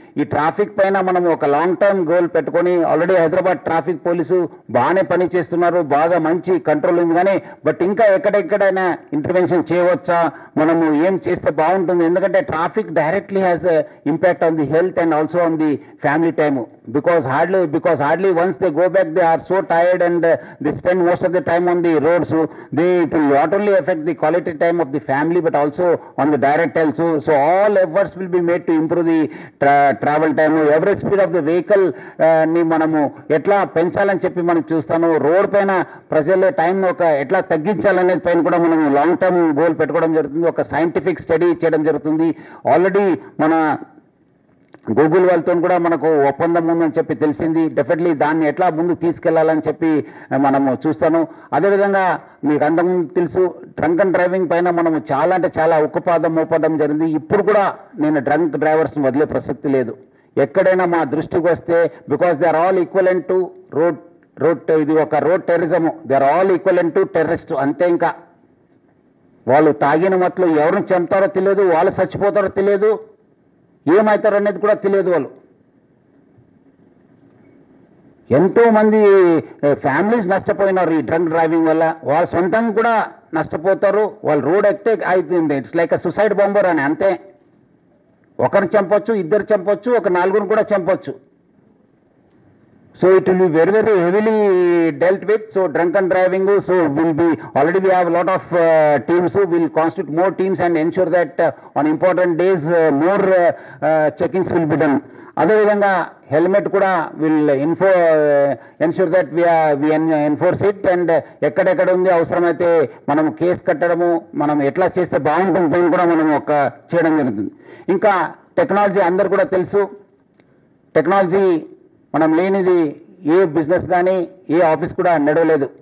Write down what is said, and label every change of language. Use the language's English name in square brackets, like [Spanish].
[Telugu] ఈ ట్రాఫిక్ పైన మనం ఒక లాంగ్ టర్మ్ గోల్ పెట్టుకొని ఆల్రెడీ హైదరాబాద్ ట్రాఫిక్ పోలీసు బాగానే పని చేస్తున్నారు, బాగా మంచి కంట్రోల్ ఉంది. కానీ బట్ ఇంకా ఎక్కడెక్కడైనా ఇంటర్వెన్షన్ చేయవచ్చా, మనము ఏం చేస్తే బాగుంటుంది? ఎందుకంటే [English] Traffic directly has impact on the health and also on the family time. Because hardly once they go back, they are so tired and they spend most of the time on the roads. So it will not only affect the quality time of the family but also on the direct health. So all efforts will be made to improve the travel time. Average speed of the vehicle [Telugu] ni manamu etla పెంచాలని చెప్పి మనం చూస్తాను. Road పైన ప్రజల time ఒక ఎట్లా తగ్గించాలనేది పైన కూడా మనం లాంగ్ టర్మ్ గోల్ పెట్టుకోవడం జరుగుతుంది. ఒక సైంటిఫిక్ స్టడీ చేయడం జరుగుతుంది. ఆల్రెడీ మన గూగుల్ వాళ్ళతో కూడా మనకు ఒప్పందం ఉందని చెప్పి తెలిసింది. డెఫినెట్లీ దాన్ని ఎట్లా ముందుకు తీసుకెళ్లాలని చెప్పి మనము చూస్తాను. అదేవిధంగా మీకు అంతకుముందు తెలుసు, డ్రంక్ అండ్ డ్రైవింగ్ పైన మనము చాలా అంటే చాలా ఉక్కుపాదం మోపడం జరిగింది. ఇప్పుడు కూడా నేను డ్రంక్ డ్రైవర్స్ని వదిలే ప్రసక్తి లేదు. ఎక్కడైనా మా దృష్టికి వస్తే, [English] because they are all equivalent to road [Telugu] ఇది ఒక road terrorism, [English] they are all equivalent to terrorist [Telugu] అంతే. ఇంకా వాళ్ళు తాగిన మట్లు ఎవరిని చంపుతారో తెలియదు, వాళ్ళు చచ్చిపోతారో తెలియదు, ఏమవుతారు అనేది కూడా తెలియదు. వాళ్ళు ఎంతోమంది ఫ్యామిలీస్ నష్టపోయినారు ఈ డ్రంక్ డ్రైవింగ్ వల్ల. వాళ్ళ సొంతంగా కూడా నష్టపోతారు. వాళ్ళు రోడ్ ఎక్కితే అవుతుంది, [English] it's like a suicide bomber [Telugu] అని అంతే. ఒకరిని చంపొచ్చు, ఇద్దరు చంపొచ్చు, ఒక నలుగురిని కూడా చంపొచ్చు. [English] So it will be very, very heavily dealt with. So drunk and driving, so will be, already we have a lot of teams who will constitute more teams and ensure that on important days more checkings will be done. [Telugu] అదేవిధంగా [English] helmet [Telugu] కూడా [English] Will ensure that we enforce it. [Telugu] And ఎక్కడెక్కడ ఉంది అవసరమైతే మనం case కట్టడము, మనం ఎట్లా చేస్తే బాగుంటుంది కూడా మనం ఒక చేయడం జరుగుతుంది. ఇంకా టెక్నాలజీ అందరు కూడా తెలుసు, టెక్నాలజీ మనం లేనిది ఏ బిజినెస్ కానీ ఏ ఆఫీస్ కూడా నడవలేదు.